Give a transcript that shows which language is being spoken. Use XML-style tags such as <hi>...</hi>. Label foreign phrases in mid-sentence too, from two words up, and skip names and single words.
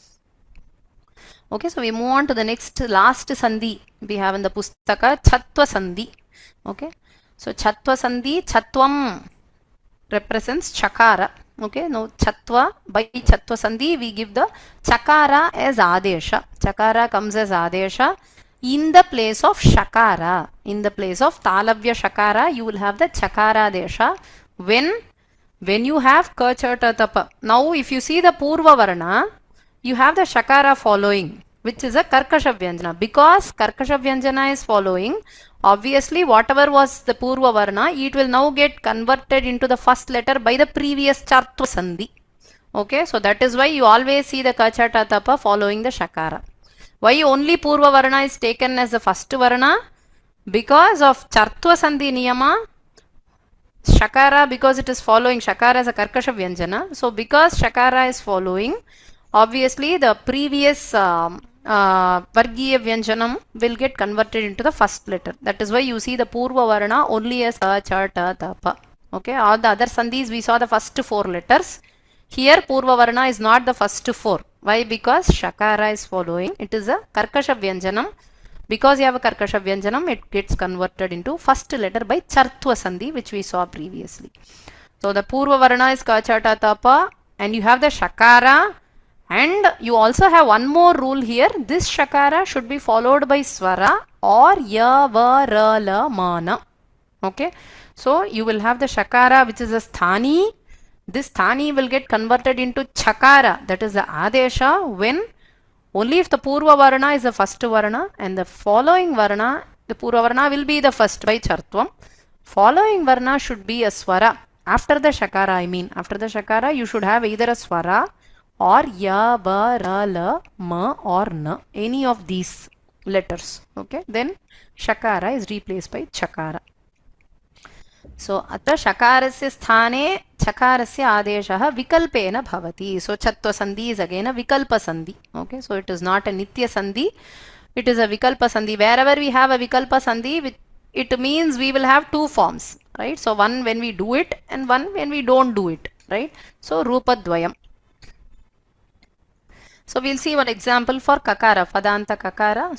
<en>Okay, so we move on to the next last sandhi we have in the pustaka,</en> <sa>चर्त्व सन्धि.</sa> <en>Okay, so</en> <sa>चर्त्व सन्धि,</sa> <en>Chatvam represents chakara. Okay, now Chatva, by</en> <sa>चर्त्व सन्धि</sa> <en>we give the chakara as adesha. Chakara comes as adesha in the place of shakara. In the place of</en> <sa>तालव्य शकार,</sa> <en>you will have the</en> <sa>चकार आदेश</sa> <en>when you have</en> <sa>क च ट त प.</sa> <en>Now if you see the</en> <sa>पूर्व वर्ण,</sa> <en>you have the shakara following, which is a</en> <sa>कर्कश व्यञ्जन.</sa> <en>Because</en> <sa>कर्कश व्यञ्जन</sa> <en>is following, obviously whatever was the</en> <sa>पूर्व वर्ण,</sa> <en>it will now get converted into the first letter by the previous</en> <sa>चर्त्व सन्धि.</sa> <en>Okay, so that is why you always see the</en> <sa>क च ट त प</sa> <en>following the shakara. Why only</en> <sa>पूर्व वर्ण</sa> <en>is taken as the first varna? Because of</en> <sa>चर्त्व सन्धि नियम,</sa> <en>shakara, because it is following, shakara as a</en> <sa>कर्कश व्यञ्जन.</sa> <en>So because shakara is following, obviously the previous</en> <sa>वर्गीय व्यञ्जनम्</sa> <en>will get converted into the first letter. That is why you see the</en> <sa>पूर्व वर्ण</sa> <en>only as</en> <sa>क च ट त प.</sa> <en>Okay, all the other sandhis we saw the first four letters. Here</en> <sa>पूर्व वर्ण</sa> <en>is not the first four. Why? Because shakara is following. It is a</en> <sa>कर्कश व्यञ्जनम्.</sa> <en>Because you have a</en> <sa>कर्कश व्यञ्जनम्,</sa> <en>it gets converted into first letter by</en> <sa>चर्त्व सन्धि,</sa> <en>which we saw previously. So the</en> <sa>पूर्व वर्ण</sa> <en>is</en> <sa>क च ट त प,</sa> <en>and you have the shakara, and you also have one more rule here. This shakara should be followed by swara or</en> <sa>य व र ल म न.</sa> <en>Okay, so you will have the shakara, which is a sthani. This sthani will get converted into chakara, that is the adesha, when only if the</en> <sa>पूर्व वर्ण</sa> <en>is the first varna and the following varna, the</en> <sa>पूर्व वर्ण</sa> <en>will be the first by chartvam. Following varna should be a swara. After the shakara, I mean, after the shakara, you should have either a swara or</en> <sa>य, ब, र, ल, म</sa> <en>or na. Any of these letters. Okay, then shakara is replaced by chakara.</en> <sa>So अत्र शकारस्य स्थाने चकारस्य आदेशः विकल्पेन भवति.</sa> <en>So Chatva Sandhi is again a</en> <sa>विकल्प सन्धि.</sa> <en>Okay, so it is not a</en> <sa>नित्य सन्धि.</sa> <en>It is a</en> <sa>विकल्प सन्धि.</sa> <en>Wherever we have a</en> <sa>विकल्प सन्धि,</sa> <en>it means we will have two forms, right? So one when we do it and one when we don't do it, right?</en> <sa>So रूप द्वयम्.</sa> <en>So we'll see one example for kakara,</en> <sa>पदान्त ककार.</sa>